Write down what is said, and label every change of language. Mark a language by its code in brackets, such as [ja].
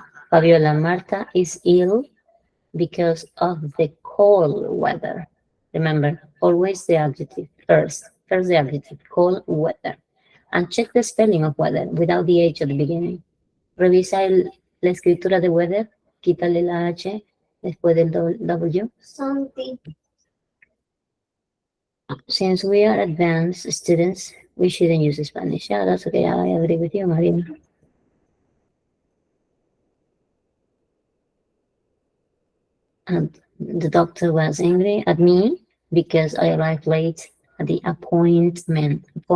[en] Fabiola, Marta is ill because of the cold weather. Remember, always the adjective first. First the adjective, cold weather. And check the spelling of weather without the H at the beginning. [es] Revisa la escritura de weather, quítale la H después del W. [en] Something. Since we are advanced students, we shouldn't use Spanish. Yeah, that's okay. I agree with you, Marina. And the doctor was angry at me because I arrived late at the appointment.